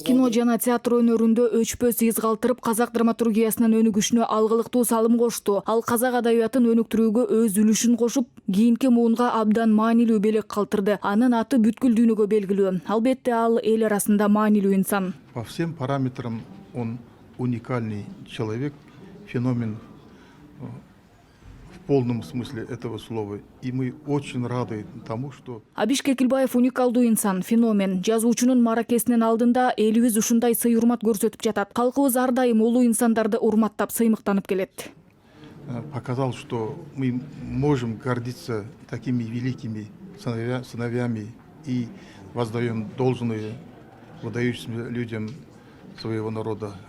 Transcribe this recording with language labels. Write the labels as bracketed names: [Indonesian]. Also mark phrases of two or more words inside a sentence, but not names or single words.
[Kyrgyz] Кино жана театр өнөрүндө өчпөс из калтырып, казак драматургиясынын өнүгүшүнө алгылыктуу салым кошту. Ал казак адабиятын өнүктүрүүгө өз үлүшүн кошуп, кийинки муунга абдан маанилүү белек калтырды. Анын аты бүткүл дүйнөгө белгилүү. Албетте ал эл арасында маанилүү инсан. [Russian] По всем параметрам он уникальный человек, феномен в полном смысле этого слова. И мы очень рады тому, что... [Kyrgyz] Абиш Кекилбаев уникалдуу инсан, феномен. Жазуучунун маракесинин алдында элибиз ушундай сый-урмат көрсөтүп жатат. Калкыбыз ар дайым улуу инсандарды урматтап, сыймыктанып келет. [Russian] Показал, что мы можем гордиться такими великими сыновьями и воздаем должное выдающимся людям своего народа.